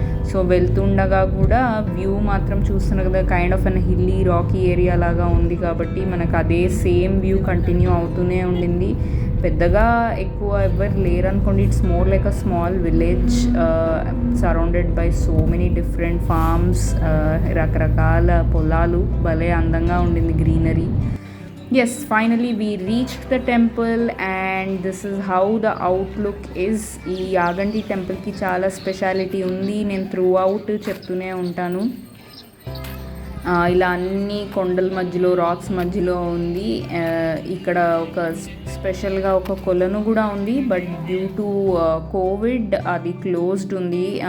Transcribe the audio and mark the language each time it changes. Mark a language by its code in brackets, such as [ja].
[te] So వెళ్తుండగా కూడా view మాత్రం చూస్తున్నారు కదా, [en] kind of an hilly rocky area [te] లాగా ఉంది కాబట్టి మనకు అదే సేమ్ వ్యూ కంటిన్యూ అవుతూనే ఉండింది. పెద్దగా ఎక్కువ ఎవరు లేరనుకోండి. [en] it's more like a small village surrounded by so many different farms, [te] రకరకాల పొలాలు. భలే అందంగా ఉండింది, greenery. [en] Yes, finally we reached the temple and this is how the outlook is. [te] ఈ యాగంటి టెంపుల్కి చాలా స్పెషాలిటీ ఉంది, నేను త్రూ అవుట్ చెప్తూనే ఉంటాను. ఇలా అన్ని కొండల మధ్యలో, రాక్స్ మధ్యలో ఉంది. ఇక్కడ ఒక స్పెషల్గా ఒక కొలను కూడా ఉంది. [en] but due to Covid [te] అది క్లోజ్డ్ ఉంది.